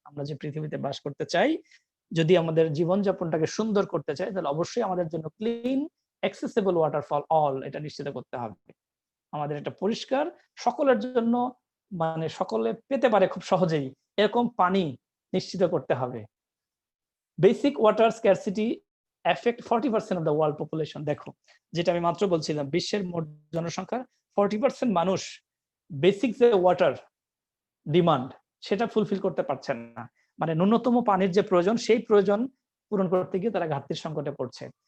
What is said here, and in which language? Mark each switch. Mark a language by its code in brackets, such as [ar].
[bn] আমরা যে পৃথিবীতে বাস করতে চাই, যদি আমাদের জীবনযাপনটাকে সুন্দর করতে চাই, তাহলে অবশ্যই আমাদের জন্য [en] clean accessible water for all [bn] এটা নিশ্চিত করতে হবে। আমাদের একটা পরিষ্কার, সকলের জন্য মানে সকলে পেতে পারে খুব সহজেই এরকম পানি নিশ্চিত করতে হবে। [en] Basic water scarcity affect 40% of the world population. [bn] দেখো যেটা আমি মাত্র বলছিলাম, বিশ্বের মোট জনসংখ্যার 40% মানুষ বেসিক যে ওয়াটার ডিমান্ড সেটা ফুলফিল করতে পারছেন না, মানে ন্যূনতম পানির যে প্রয়োজন সেই প্রয়োজন পূরণ করতে গিয়ে তারা ঘাটতির সংকটে পড়ছে।